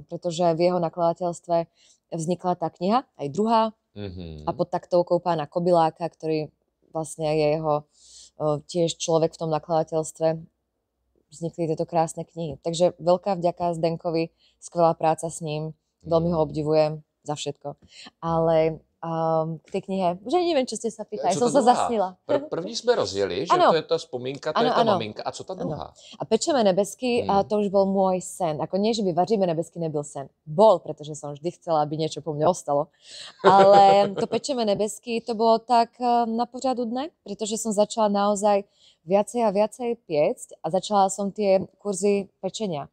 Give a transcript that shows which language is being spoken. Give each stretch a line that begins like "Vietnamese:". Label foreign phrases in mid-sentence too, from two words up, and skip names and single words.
Slovak: Pretože v jeho nakladateľstve vznikla tá kniha, aj druhá, a pod taktovkou pána Kobyláka, ktorý vlastne je jeho tiež človek v tom nakladateľstve, vznikli tieto krásne knihy. Takže veľká vďaka Zdenkovi, skvelá práca s ním, veľmi ho obdivujem za všetko. Ale k tej knihe, že neviem, čo ste sa pýtali, som sa zasnila.
Czech: První jsme rozjeli, že to je ta vzpomínka, to je ta maminka. A co ta druhá?
Slovak: A Pečeme nebesky, to už bol môj sen. Ako nie, že by Vaříme nebesky
Czech: nebyl sen.
Slovak: Bol, pretože som vždy chcela, aby niečo po mne ostalo. Ale to Pečeme nebesky, to bolo tak
Czech: na pořadu dne,
Slovak: pretože som začala naozaj viacej a viacej piecť a začala som tie kurzy pečenia.